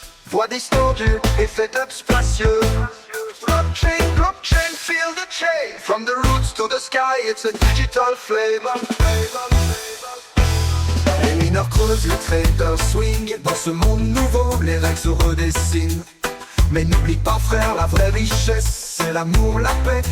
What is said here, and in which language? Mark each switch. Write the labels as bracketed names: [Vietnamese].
[French] Voix distordue, effet dub spacieux. [English] Blockchain, feel the change. From the roots to the sky, it's a digital flavor. [French] Les mineurs creusent, les traders swing. Dans ce monde nouveau, les règles se redessinent. Mais n'oublie pas frère, la vraie richesse, c'est l'amour, la paix.